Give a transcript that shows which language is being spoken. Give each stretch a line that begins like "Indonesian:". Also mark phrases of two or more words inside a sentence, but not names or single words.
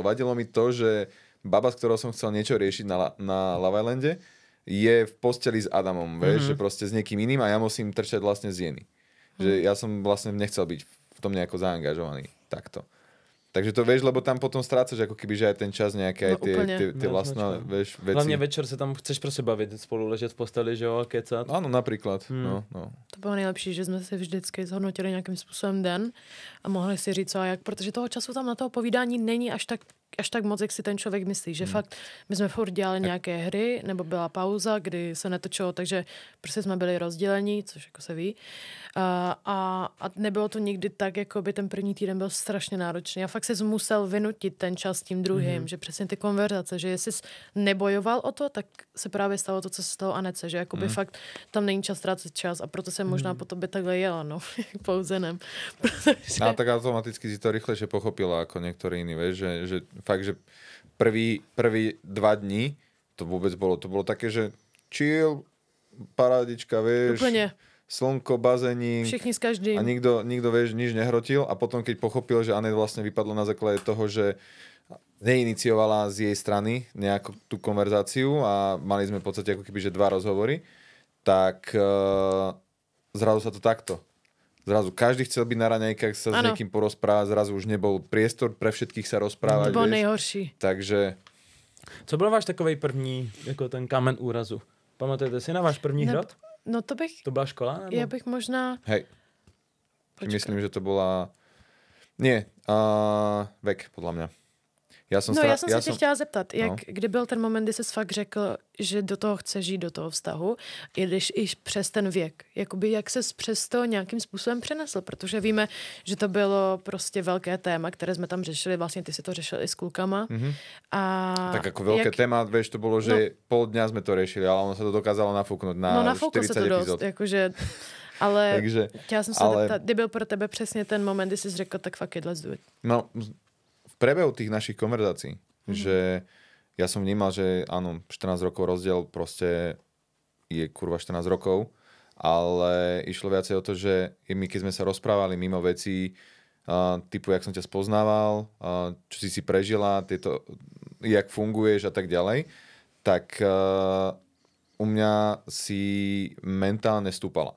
Slovak: Vadilo mi to, že baba, s ktorou som chcel niečo riešiť na Love Islande, je v posteli s Adamom, vieš, že proste s niekým iným a ja musím trčať vlastne z Jeny. Že ja som vlastne nechcel byť v tom nejako zaangažovaný. Takto. Takže to vieš, lebo tam potom strácaš ako keby, že aj ten čas nejaké, aj tie vlastné, vieš, veci.
Czech: Hlavně večer se tam chceš prostě bavit, spolu ležet v posteli, že jo, a kecat.
Slovak: Áno, napríklad. No.
Czech: To bylo nejlepší, že jsme si vždycky zhodnotili nějakým způsobem den a mohli si říct co a jak, protože toho času tam na toho povídání není až tak moc, jak si ten člověk myslí, že fakt my jsme furt dělali nějaké hry, nebo byla pauza, kdy se netočilo, takže prostě jsme byli rozdělení, což jako se ví. A nebylo to nikdy tak, jako by ten první týden byl strašně náročný. A fakt jsi musel vynutit ten čas tím druhým, že přesně ty konverzace, že jestli jsi nebojoval o to, tak se právě stalo to, co se stalo Anece, že jakoby fakt tam není čas ztrácet čas a proto jsem možná po tobě takhle jela, no, pouzenem. Protože...
Slovak: A tak automaticky si to rýchlejšie pochopila ako niektorí iní, vieš, že fakt, že prvý 2 dní to vôbec bolo také, že chill, parádička, vieš. Úplne. Slnko, bazéník.
Czech: Všichni s každým.
Slovak: A nikto vieš, nič nehrotil a potom, keď pochopil, že Anet vlastne vypadlo na základe toho, že neiniciovala z jej strany nejakú tú konverzáciu a mali sme v podstate ako keby, že 2 rozhovory, tak zrazu sa to takto. Zrazu každý chcel byť na raňajkách sa s niekým porozprávať, zrazu už nebol priestor pre všetkých sa rozprávať.
Czech: To bolo nejhorší. Takže... Co byl váš takovej první, jako ten kámen úrazu? Pamatujete si na váš první hrot? No to bych... To byla škola? Nebo? Já bych možná...
Slovak: Hej. Myslím, že to bola... Nie, vek, podľa mňa.
Czech: Já jsem se tě chtěla zeptat, kdy byl ten moment, kdy jsi fakt řekl, že do toho chceš žít, do toho vztahu, i když i přes ten věk. Jakoby jak ses přes to nějakým způsobem přenesl, protože víme, že to bylo prostě velké téma, které jsme tam řešili, vlastně ty si to řešil i s klukama. Mm-hmm. A tak jako velké téma, vieš, to bylo, že
Slovak: pol dňa
Czech: jsme to řešili, ale ono se to dokázalo nafouknout na 40 epizod. Jakože, ale takže, chtěla jsem se zeptat, kdy byl pro tebe přesně ten moment, kdy jsi řekl, tak
English: fuck it, let's do it.
Slovak: No, v priebehu tých našich konverzácií, že ja som vnímal, že áno, 14 rokov rozdiel proste je kurva 14 rokov, ale išlo viacej o to, že my keď sme sa rozprávali mimo vecí, typu, jak som ťa spoznával, čo si prežila, jak funguješ a tak ďalej, tak u mňa si mentálne stúpala.